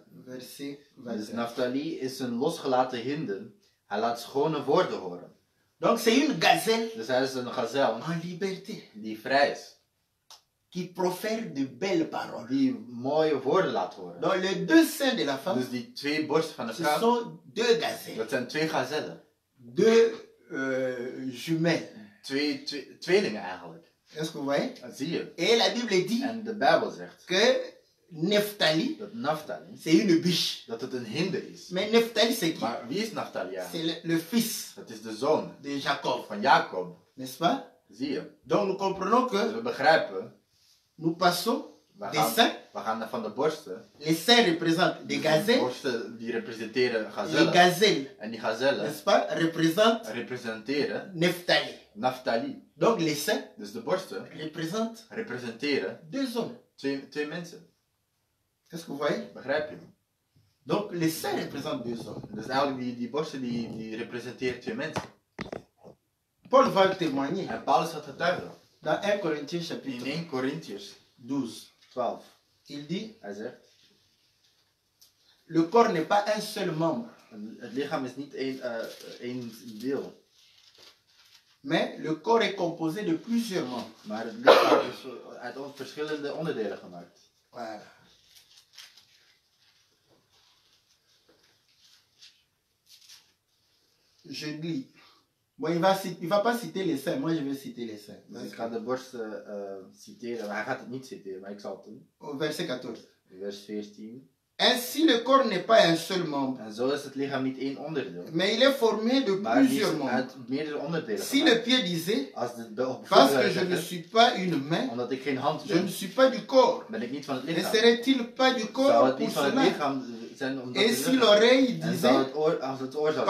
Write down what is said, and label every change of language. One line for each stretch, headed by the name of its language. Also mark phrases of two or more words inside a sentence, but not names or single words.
French: verset
Dutch: Dus 21. Naphtali is een losgelaten hinde. Hij laat schone woorden horen.
French: Donc c'est une gazelle
Dutch: Dus hij is een gazel
French: en liberté
Dutch: die vrij is.
French: qui profère de belles paroles.
Dutch: Die mooie woorden laat horen.
French: Donc les deux seins de la femme,
Dutch: Dus die twee borsten van de
French: ce
Dutch: vrouw,
French: sont deux gazelles,
Dutch: dat zijn twee gazellen.
French: deux jumelles.
Dutch: Tweelingen eigenlijk.
French: Est-ce que vous voyez?
Dutch: Dat zie je.
French: Et la Bible dit
Dutch: En de Bijbel zegt
French: que Nephtali,
Dutch: dat Naphtali,
French: c'est une biche.
Dutch: dat het een hinde is.
French: Mais Nephtali, c'est qui?
Dutch: Maar wie is Naphtali eigenlijk?
French: C'est le fils
Dutch: Dat is de zoon
French: de Jacob,
Dutch: van Jacob.
French: n'est-ce pas?
Dutch: Zie je.
French: Donc nous comprenons
Dutch: Dus
French: que
Dutch: we begrijpen,
French: nous passons des seins.
Dutch: we gaan van de borsten.
French: Les seins représentent des
Dutch: De
French: gazelles.
Dutch: borsten die representeren
French: Les
Dutch: gazellen.
French: gazelles,
Dutch: En die gazellen
French: n'est-ce pas, représentent
Dutch: representeren
French: Nephtali.
Dutch: Naphtali.
French: Donc les seins
Dutch: Dus de borsten
French: représentent
Dutch: representeren
French: deux hommes.
Dutch: twee mensen.
French: Est-ce que vous voyez?
Dutch: Begrijp je?
French: Donc les seins représentent deux hommes.
Dutch: Dus eigenlijk die borsten die representeren twee mensen.
French: Paul va témoigner
Dutch: En Paulus gaat getuigen.
French: dans 1 Corinthiens
Dutch: In
French: chapitre
Dutch: 1 Corinthiërs
French: 12.
Dutch: 12.
French: Il dit,
Dutch: Hij zegt,
French: le corps n'est pas un seul membre,
Dutch: het lichaam is niet één deel.
French: mais le corps est composé de plusieurs membres.
Dutch: Maar het lichaam is uit verschillende onderdelen gemaakt.
French: Voilà. Je lis. Bon, il va pas citer les seins, moi je vais citer les seins.
Dutch: Dus ik ga de borsten citeren, maar hij gaat het niet citeren, maar ik zal het doen.
French: Au verset 14.
Dutch: Vers 14.
French: Ainsi le corps n'est pas un seul membre,
Dutch: En zo is het lichaam niet één onderdeel,
French: mais il est formé de
Dutch: maar die
French: plusieurs
Dutch: is
French: membres.
Dutch: uit meerdere onderdelen
French: Si le
Dutch: gemaakt.
French: pied disait,
Dutch: Als de
French: parce que je ne suis pas une main,
Dutch: omdat ik geen hand
French: je ne
Dutch: ben,
French: suis pas du corps,
Dutch: ben ik niet van het
French: ne
Dutch: lichaam.
French: serait-il pas du
Dutch: Zou
French: corps
Dutch: het
French: pour
Dutch: niet van het
French: cela?
Dutch: lichaam zijn omdat
French: Et
Dutch: het
French: si
Dutch: lichaam-
French: l'oreille
Dutch: En zou
French: disait,
Dutch: het oor, als het oor zou